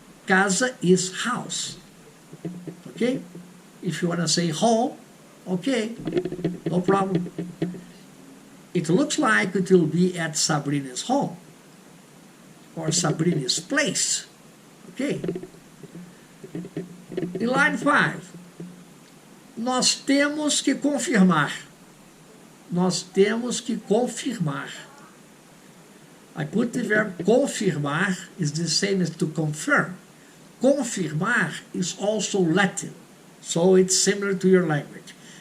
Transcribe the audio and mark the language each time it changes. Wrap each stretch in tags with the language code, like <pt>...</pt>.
<en>Casa is house. Okay? If you want to say home, okay, no problem. It looks like it will be at Sabrine's home or Sabrine's place. Okay? In line 5,</en> <pt>nós temos que confirmar. Nós temos que confirmar.</pt> <en>I put the verb confirmar is the same as to confirm. Confirmar is also Latin, so it's similar to your language.</en>